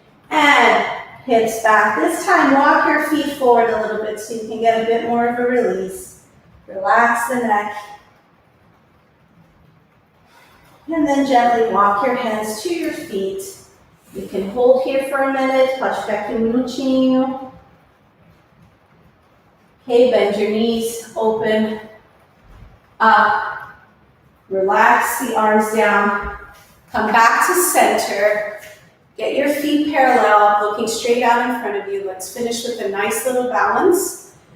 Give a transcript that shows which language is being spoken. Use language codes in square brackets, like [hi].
[en] And hips back. This time, walk your feet forward a little bit so you can get a bit more of a release. Relax the neck. And then gently walk your hands to your feet. You can hold here for a minute. [pt] Pode ficar aqui minutinho. [en] Okay, bend your knees, open, up. Relax the arms down. Come back to center. Get your feet parallel, looking straight out in front of you. Let's finish with a nice little balance.